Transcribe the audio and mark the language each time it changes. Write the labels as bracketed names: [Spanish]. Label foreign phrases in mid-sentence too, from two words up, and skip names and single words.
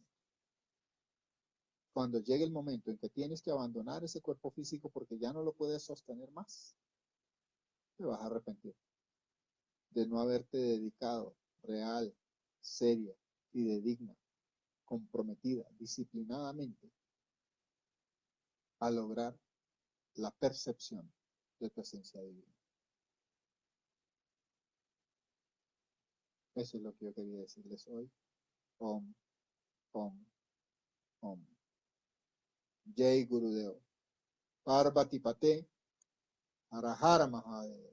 [Spanish] Cuando llegue el momento en que tienes que abandonar ese cuerpo físico porque ya no lo puedes sostener más, te vas a arrepentir de no haberte dedicado real, seria, fidedigna, comprometida, disciplinadamente a lograr la percepción de tu esencia divina. Eso es lo que yo quería decirles hoy. [Sanskrit] Om, Om, Om. Jai Gurudeva. Parvati Pate, Arahara Mahadev.